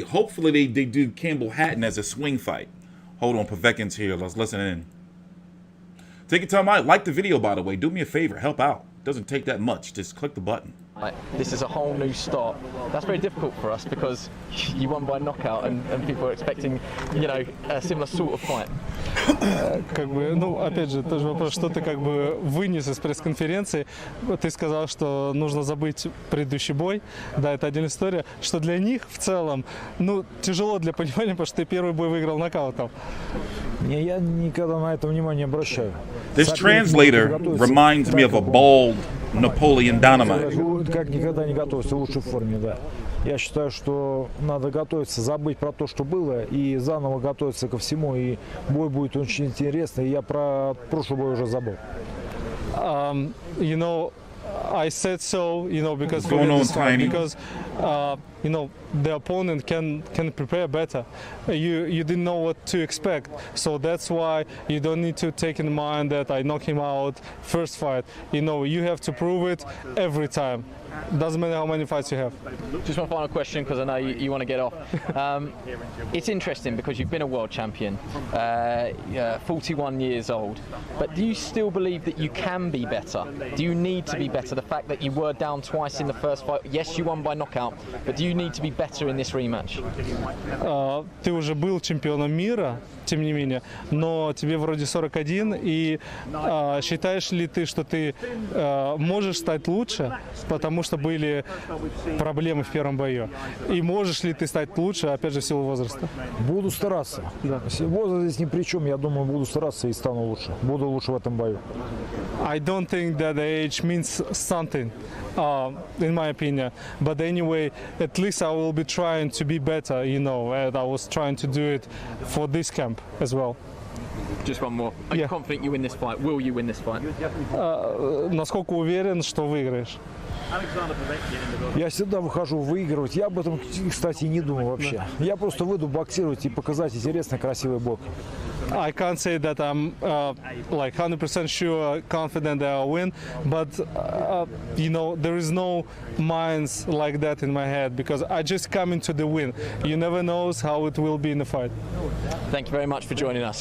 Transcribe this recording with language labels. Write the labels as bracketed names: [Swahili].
[English] Hopefully they do Campbell Hatton as a swing fight. Hold on, Povetkin's here. Let's listen in. Take your time out. Like the video, by the way. Do me a favor. Help out. Doesn't take that much. Just click the button. This is a whole new start. That's very difficult for us because you won by knockout and people are expecting, you know, a similar sort of fight. [Russian] Как бы, ну, опять же, тот же вопрос, что ты как бы вынес из пресс-конференции. Ты сказал, что нужно забыть предыдущий бой. Да, это отдельная история. Что для них в целом, ну, тяжело для понимания, потому что ты первый бой выиграл нокаутом. Не, я никогда на это внимание не обращаю. [English] This translator reminds me of a bald Napoleon Dynamite. [Russian] Как никогда не готовься, лучше в форме, да. Я считаю, что надо готовиться, забыть про то, что было, и заново готовиться ко всему. И бой будет очень интересный. Я про прошлый бой уже забыл. [English] You know, I said so, you know, because Going on, Tiny. because you know, the opponent can prepare better. You didn't know what to expect, so that's why you don't need to take in mind that I knock him out first fight. You know, you have to prove it every time. Doesn't matter how many fights you have. Just one final question, because I know you want to get off. It's interesting because you've been a world champion, 41 years old, but do you still believe that you can be better? Do you need to be better? The fact that you were down twice in the first fight, yes, you won by knockout, but do you need to be better in this rematch? [Russian] Ты уже был чемпионом мира, тем не менее, но тебе вроде 41, и считаешь ли ты, что ты можешь стать лучше, потому что были проблемы в первом бою? И можешь ли ты стать лучше, опять же, в силу возраста? Буду стараться. Да. Возраст здесь ни при чем. Я думаю, буду стараться и стану лучше. Буду лучше в этом бою. [English] I don't think that the age means something, in my opinion. But anyway, at least I will be trying to be better, you know, and I was trying to do it for this camp as well. Just one more. Are you confident you win this fight? Will you win this fight? [Russian] Насколько уверен, что выиграешь? Я всегда выхожу выигрывать. Я об этом, кстати, не думаю вообще. Я просто выйду боксировать и показать интересный, красивый бокс. [English] I can't say that I'm like 100% sure, confident that I'll win, but you know, there is no minds like that in my head because I just come into the win. You never know how it will be in the fight. Thank you very much for joining us.